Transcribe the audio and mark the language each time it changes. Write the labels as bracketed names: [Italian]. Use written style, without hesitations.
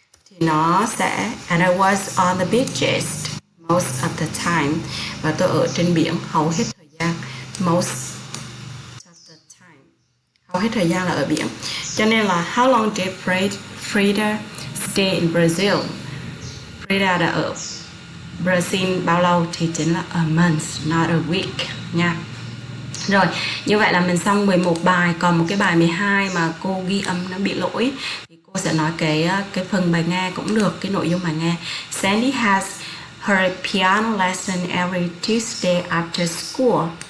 [Vietnamese] Thì nó sẽ [English] and I was on the beaches most of the time. [Vietnamese] Và tôi ở trên biển hầu hết thời gian. [English] Most of the time. [Vietnamese] Hầu hết thời gian là ở biển. Cho nên là [English] how long did Frida stay in Brazil? [Vietnamese] Frida đã ở Brazil bao lâu? Thì chính là [English] a month, not a week [Vietnamese] nha. Rồi, như vậy là mình xong 11 bài. Còn một cái bài 12 mà cô ghi âm nó bị lỗi thì cô sẽ nói cái phần bài nghe cũng được, cái nội dung bài nghe. [English] Sandy has her piano lesson every Tuesday after school.